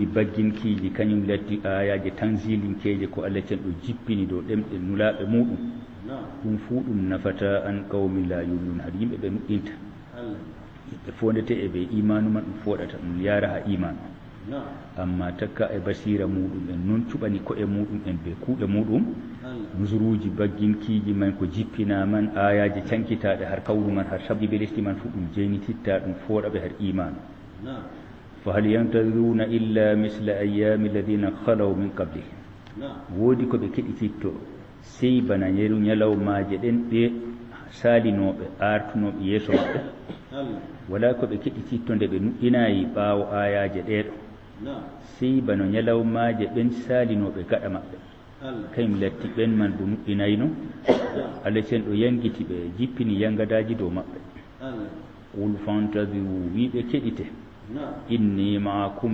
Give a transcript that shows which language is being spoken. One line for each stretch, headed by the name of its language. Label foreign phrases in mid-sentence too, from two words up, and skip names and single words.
Fula: bagginkiiji kañum latti ayaje tanzilinkeje ko allah cen ɗo jippini dow ɗemɗe nulaɓe muɗum ɗum fuu ɗum nafata
Arabic: عن قوم لا يؤمنون
Fula: haɗa yimɓe ɓe nuɗɗinta ɓe fondete e ɓe imanu man ɗum foɗata ɗum yara ha imanu amma takka e basira muɗum en noon cuɓani ko'e muɗum en ɓe kuuɗe muɗum nusuruji bagginkiiji man ko jippina man ayaje cankitaɗe har kawru man har sabji ɓe lesdi man fuu ɗum jeynititta ɗum foɗaɓe har imanu
Arabic: فهل ينتظرون إلا مثل أيام الذين خلوا من قبله
Fula: woodi ko ɓe keɗititto sey bana yeru ñalawmaaje ɗen ɓe saalinooɓe artunooɓe yeeso maɓɓe wala ko ɓe keɗititto nde ɓe nuɗɗinaayi ɓaawo ayaaje ɗeeɗo sey bano ñalawmaaje ɓen saalinooɓe gaɗa maɓɓe kañum latti ɓen man bo nuɗɗinayno allah cen ɗo yangiti ɓe jippini yangadaaji dow maɓɓe
Arabic: قل فانتظروا
Fula: wiɓe keɗite inni maakum